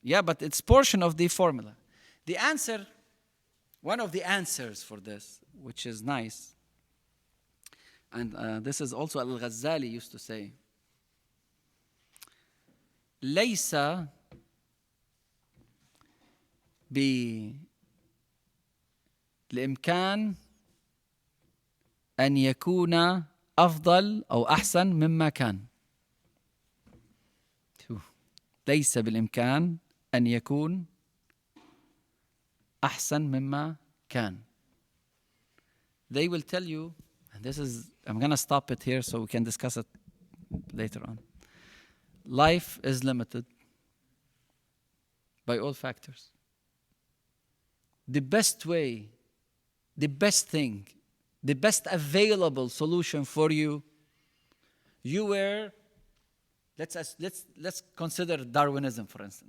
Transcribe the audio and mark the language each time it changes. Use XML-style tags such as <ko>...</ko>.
<en>Yeah, but it's portion of the formula. The answer, one of the answers for this, which is nice, and this is also Al-Ghazali used to say,</en> <ar>ليس بالإمكان أن يكون أفضل أو أحسن مما كان. ليس بالإمكان أن يكون أحسن مما كان.</ar> <en>They will tell you, and this is, I'm going to stop it here so we can discuss it later on. Life is limited by all factors. The best way, the best thing, the best available solution for you, you were, let's consider Darwinism, for instance.</en>